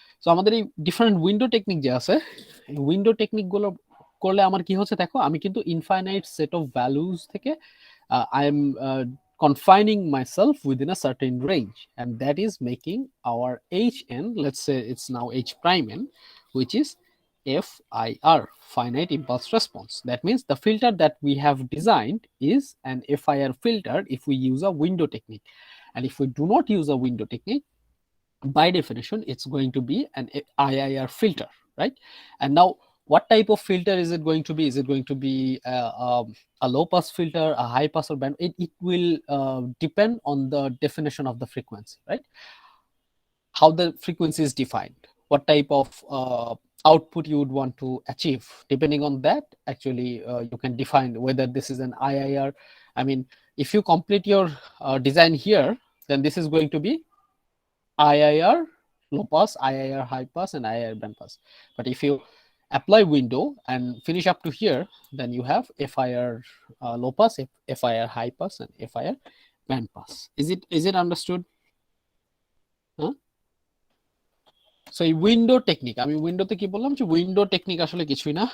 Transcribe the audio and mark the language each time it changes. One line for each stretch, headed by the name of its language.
Bangla: So আমাদের এই different window technique যে আছে, এই উইন্ডো টেকনিক গুলো করলে আমার কি হচ্ছে দেখো, আমি কিন্তু ইনফাইনাইট সেট অফ ভ্যালুজ থেকে
English: I am confining myself within a certain range, and that is making our hn, let's say it's now h prime n, which is FIR, finite impulse response. That means the filter that we have designed is an FIR filter if we use a window technique. And if we do not use a window technique, by definition, it's going to be an IIR filter, right? And now, what type of filter is it going to be? Is it going to be a low pass filter, a high pass or band? It will depend on the definition of the frequency, right? How the frequency is defined, what type of output you would want to achieve. Depending on that, actually, you can define whether this is an IIR. I mean, if you complete your design here, then this is going to be IIR low pass, IIR high pass, and IIR band pass. But if you apply window and finish up to here, then you have FIR low pass, FIR high pass, and FIR band pass. Is it understood? Huh?
Bangla: So এই window technique, আমি উইন্ডোতে কি বললাম যে window technique আসলে কিছুই না।